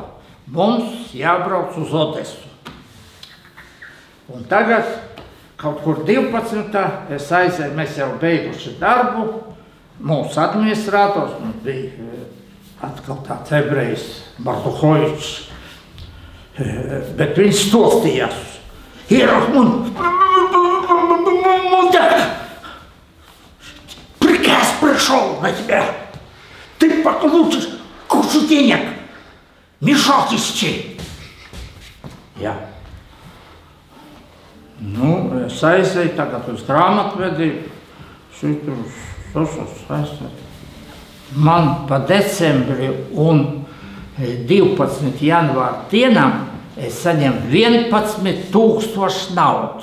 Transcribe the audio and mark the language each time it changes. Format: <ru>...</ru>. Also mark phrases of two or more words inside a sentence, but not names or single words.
<lv>Mums jābrauc uz Odesu. Un tagad kaut kur 12. es aizēju, mēs jau beiguši darbu, mūsu administrators, mums bija atkal tāds ebrejs Barduhovičs, bet viņš stostījās. Ierahmun,</lv> <ru>приказ пришел на тебя. Ты получишь кучу денег, мешок исчи.</ru> <lv>Jā. Nu, es aizēju tagad uz grāmatvedību. Man pa decembri un 12. janvāra dienām es saņemu 11,000 naudas.</lv>